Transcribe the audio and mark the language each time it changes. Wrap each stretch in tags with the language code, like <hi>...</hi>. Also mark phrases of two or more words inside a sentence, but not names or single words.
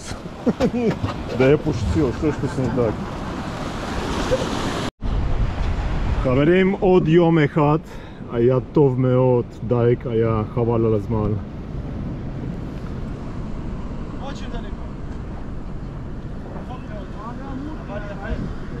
<ru>Да я пошутил, что ж ты не так.</ru> <he>חברים, עוד יום אחד היה טוב מאוד, דייק היה חבל על הזמן.</he> <ru>Очень далеко.</ru>